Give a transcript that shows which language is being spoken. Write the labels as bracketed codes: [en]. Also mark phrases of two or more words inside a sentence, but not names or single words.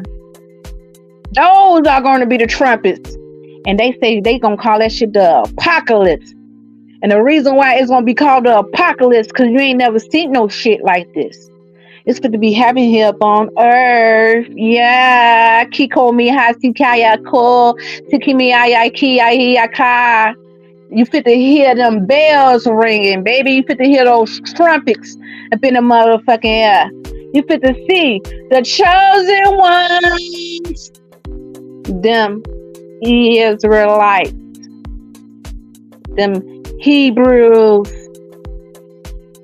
[en] Those are gonna be the trumpets. And they say they gonna call that shit the apocalypse. And the reason why it's gonna be called the apocalypse, because you ain't never seen no shit like this. It's good to be having here up on earth. Yeah. Kiko mi hasikaya ko. Tikimi ayaki. You fit to hear them bells ringing, baby. You fit to hear those trumpets up in the motherfucking air. You fit to see the chosen ones. Them Israelites. Them Hebrews.